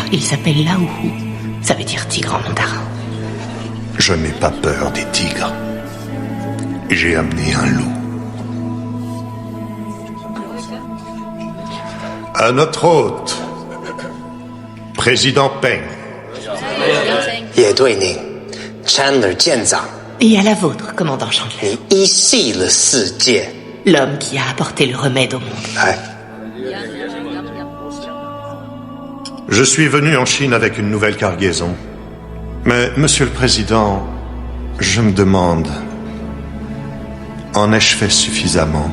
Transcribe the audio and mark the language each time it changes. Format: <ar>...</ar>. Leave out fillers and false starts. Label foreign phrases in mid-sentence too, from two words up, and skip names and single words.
<fr>Il s'appelle Lao Hu. Ça veut dire tigre en mandarin. Je n'ai pas peur des tigres. J'ai amené un loup. À notre hôte, Président Peng.</fr> <zh>也对您 Chandler 舰长</zh> <fr>Et à la vôtre, commandant Chandler.</fr> <zh>你依系了世界</zh> <fr>L'homme qui a apporté le remède au monde.</fr> <zh>来</zh> <fr>Je suis venu en Chine avec une nouvelle cargaison. Mais, Monsieur le Président, je me demande, en ai-je fait suffisamment?</fr>